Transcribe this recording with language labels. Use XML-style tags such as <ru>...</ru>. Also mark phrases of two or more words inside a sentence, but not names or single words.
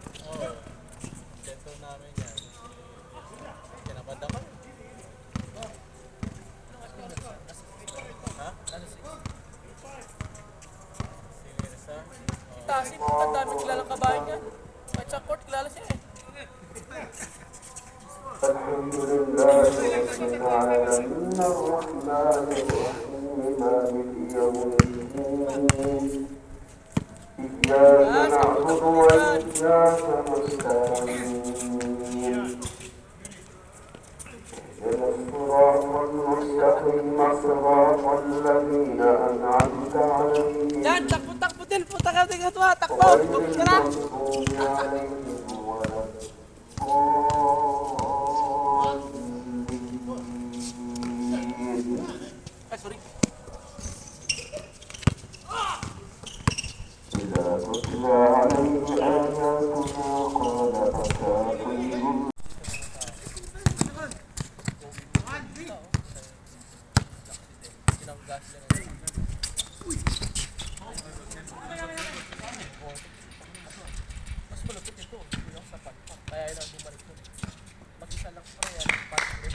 <tl>Oo. Sentro namin yan. Kinabanda ka. Ha? Ano si? Si Mirza. Tasin, ang daming kilalang kabayan niya. At sa court, kilala siya eh.</tl> <ar>الحمد لله رب العالمين الرحمن الرحيم مالك يوم الدين إياك نعبد وإياك نستعين اهدنا الصراط المستقيم صراط الذين أنعمت عليهم</ar> <tl>Yan, takbo din. Punta ka din ito ha. Takbo.</tl> <ar>غير</ar> <tl>Takbo ka na.</tl> <ar>المغضوب عليهم ولا</ar> <tl>Ay, sorry.</tl> <ar>إذا تتلى عليه آياتنا قال أساطير</ar> <tl>Sinanggas lang. Mas malapit ito. Yung sa panpak. Kaya yun ang bumalik ko. Mag-isa lang pa yan. Pasok.</tl>